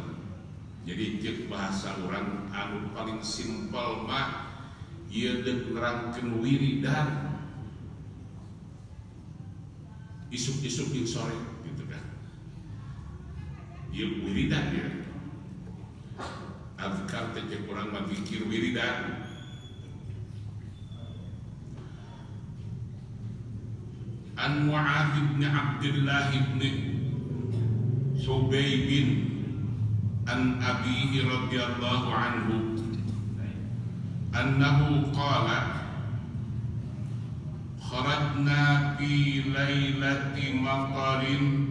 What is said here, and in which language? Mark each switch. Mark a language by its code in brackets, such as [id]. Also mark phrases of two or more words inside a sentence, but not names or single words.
[su] Jadi cek bahasa orang anu paling simpel mah ieu deuk nerangkeun wiridan isuk-isuk jeung sore gitu kan. Ieu wiridan ya. Azkar teh cek urang mah zikir wiridan. [ar] عن معاذ بن عبد الله بن خبيب عن أبيه رضي الله عنه أنه قال خرجنا في ليلة مطر